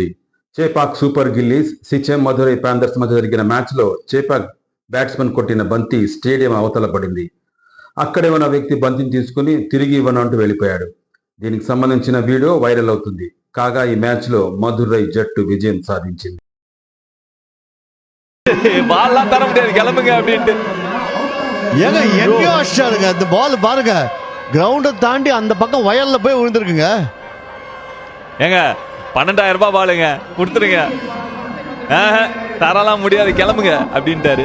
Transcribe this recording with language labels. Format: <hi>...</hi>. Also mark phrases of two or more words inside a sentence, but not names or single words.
<te>చేపాక్ సూపర్ గిల్లీస్, సిచెం మధురై ప్యాంథర్స్ మధ్య జరిగిన మ్యాచ్లో చేపాక్ బ్యాట్స్మెన్ కొట్టిన బంతి స్టేడియం అవతల పడింది. అక్కడే ఉన్న వ్యక్తి బంతిని తీసుకుని తిరిగి ఇవ్వనంటూ వెళ్ళిపోయాడు. దీనికి సంబంధించిన వీడియో వైరల్ అవుతుంది. కాగా ఈ మ్యాచ్లో మధురై జట్టు విజయం సాధించింది.</te> <ta>ஏங்க எங்கேயோ அடிச்சாருங்க அந்த பால் பாருங்க, கிரவுண்டை தாண்டி அந்த பக்கம் வயல்ல போய் விழுந்திருக்குங்க. ஏங்க 12,000 ரூபாய் பாலுங்க, கொடுத்துருங்க. தரலாம் முடியாது, கிளம்புங்க அப்படின்ட்டாரு.</ta>